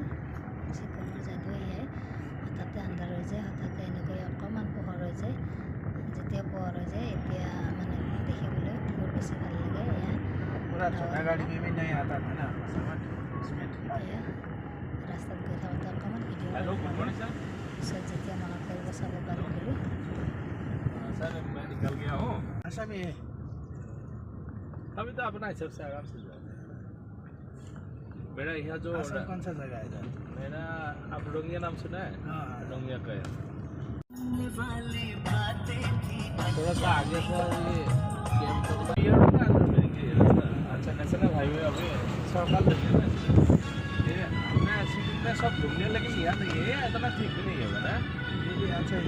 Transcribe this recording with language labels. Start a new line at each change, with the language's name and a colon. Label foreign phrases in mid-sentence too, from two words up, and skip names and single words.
Assamese: ছিকিমৰ যাদু এয়াই, হঠাতে আন্ধাৰ হৈ যায়, হঠাতে এনেকৈ অকণমান পোহৰ হৈ যায়। যেতিয়া পোহৰ হৈ যায় এতিয়া মানে দেখিবলৈ বহুত বেছি ভাল লাগে। এয়া ৰাস্তাত গৈ থাকোঁতে অকণমান ভিডিঅ' পিছত যেতিয়া মনত কৰিব চাব পাৰিম বুলি।
Hindi: निकल गया हूँ अच्छा में अभी तो अपना हिसाब से आराम से जाओ। मेरा यहाँ जो कौन सा जगह है? मेरा आप डोंगिया नाम सुना है? हाँ डोंगिया का है। थोड़ा सा आगे से ये अच्छा
English: national highway
Hindi: अभी सरकार ये अपने सिटी में सब घूमने, लेकिन यहाँ नहीं है, इतना ठीक भी नहीं है ना।